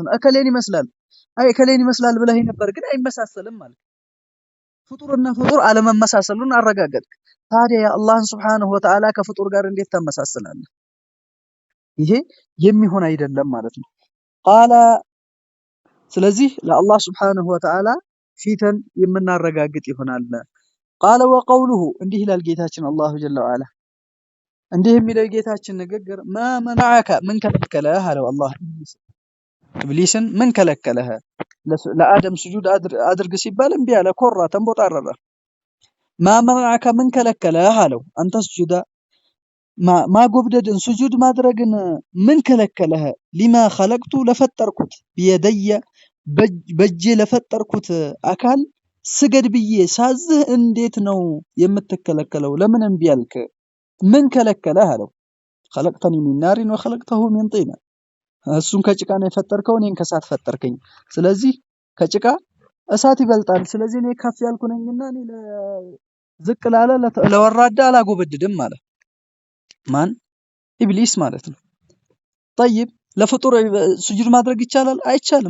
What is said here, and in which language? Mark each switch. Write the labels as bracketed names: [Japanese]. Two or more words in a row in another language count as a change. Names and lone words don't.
[Amharic] ነው እከሌን ይመስላል አይ እከሌን ይመስላል ብለህ ነበር ግን አይመሳሰልም ማለት ፍጡርና ፍጡር አለመመሳሰሉን አረጋገጥክ ታዲያ አላህን [Arabic] سبحانه وتعالى [Amharic] ከፍጡር ጋር እንዴት ተመሳሰላለህ ይሄ የሚሆን አይደለም ማለት ነው ቃለ ስለዚህ ለአላህ [Arabic] سبحانه و [Amharic] Ta'ala ፊትን የምናረጋግጥ ይሆናል [Arabic] قال وقوله [Amharic] እንዲህ ይላል ጌታችን [Arabic] الله جل وعلا [Amharic] እንዲህ የሚለው ጌታችን ንግግር [Arabic] ما منعك من [Amharic] ከለከለህ አለው አላህ ኢብሊስን ምን ከለከለህ ለአደም ስጁድ አድርግ ሲባል እንቢ አለ ኮራ ተንቦጣረረ [Arabic] ما منعك من [Amharic] ከለከለህ አለው አንተ ስጁዳ ማጎብደድን ስጁድ ማድረግን ምን ከለከለህ [Arabic] لما خلقت [Amharic] ለፈጠርኩት بيدي በእጄ ለፈጠርኩት አካል ስገድ ብዬ ሳዝህ እንዴት ነው የምትከለከለው ለምን እንቢ አልክ ምን ከለከለህ አለው [Arabic] خلقتني من نار وخلقته من طين [Amharic] እሱን ከጭቃ ነው የፈጠርከው እኔን ከሳት ፈጠርከኝ ስለዚህ ከጭቃ እሳት ይበልጣል ስለዚህ እኔ ከፍ ያልኩ ነኝና እኔ ዝቅ ላለ ለወራዳ አላጎበድድም ማለት ማን ኢብሊስ ማለት ነው። طيب ለፍጡር ስጁድ ማድረግ ይቻላል አይቻልም?